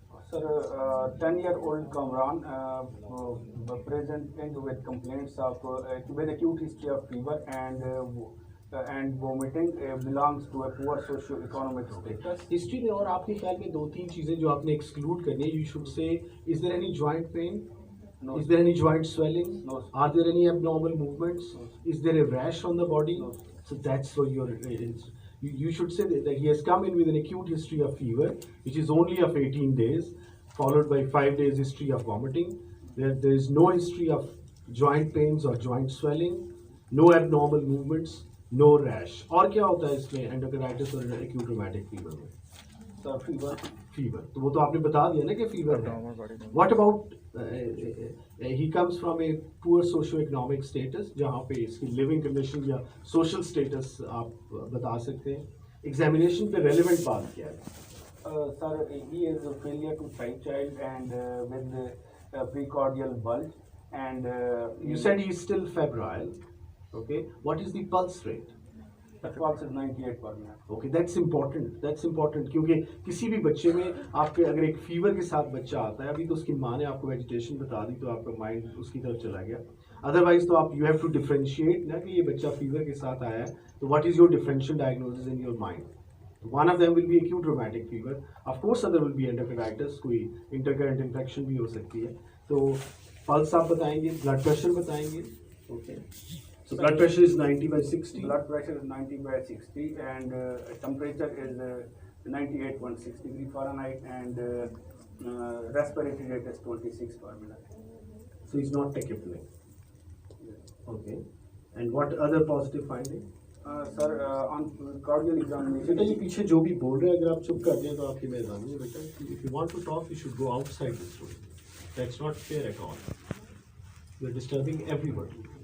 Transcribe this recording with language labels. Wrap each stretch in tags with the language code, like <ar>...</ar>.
<en>Sir, 10-year-old Kamran presenting with complaints of with acute history of fever and and vomiting belongs to a poor socio-economic status. History</en> <hi>में और आपके ख्याल में 2-3 चीजें जो आपने</hi> <en>Exclude करनी है, you should say is there any joint pain, No. is there any joint swelling, No. are there any abnormal movements, No. is there a rash on the body? No. So that's what you should say that he has come in with an acute history of fever which is only of 18 days followed by 5 days history of vomiting. There is no history of joint pains or joint swelling, no abnormal movements, no rash.</en> <hi>और क्या होता है इसमें endocarditis और acute rheumatic fever में?</hi> <en>So</en> <hi>fever तो वो तो आपने बता दिया ना कि फीवर है.</hi> <en>what about he comes from a poor socio economic status,</en> <hi>जहाँ पे इसकी लिविंग कंडीशन या सोशल स्टेटस आप बता सकते हैं. एग्जामिनेशन पे रेलेवेंट बात क्या है?</hi> <en>sir, he is a failure to type child and with precordial bulge and You said he is still febrile. Okay, what is the pulse rate? the pulse is 98 per minute. Okay, that's important</en> <hi>क्योंकि किसी भी बच्चे में आपके अगर एक fever के साथ बच्चा आता है, अभी तो उसकी माँ ने आपको वेजिटेशन बता दी तो आपका माइंड उसकी तरफ चला गया.</hi> <en>otherwise तो आप you have to differentiate</en> <hi>ना कि ये बच्चा फीवर के साथ आया है,</hi> <en>तो what is your differential diagnosis in your mind? One of them will be acute rheumatic fever, of course other will be endocarditis,</en> <hi>कोई इंटरकरेंट इन्फेक्शन भी हो सकती है. तो पल्स आप बताएंगे, ब्लड प्रेशर बताएंगे.</hi> <en>Okay, so blood pressure is 90/60. Blood pressure is 90/60 and temperature is 98.6 degree Fahrenheit and respiratory rate is 26 per minute. So he's not tachypneic. Okay. And what other positive finding? Sir, on cardiac examination.</en> <hi>बेटा ये पीछे जो भी बोल रहे हैं अगर आप चुप कर दें तो आपकी मेहरबानी है बेटा.</hi> <en>If you want to talk, you should go outside this room. That's not fair at all. You're disturbing everybody.</en>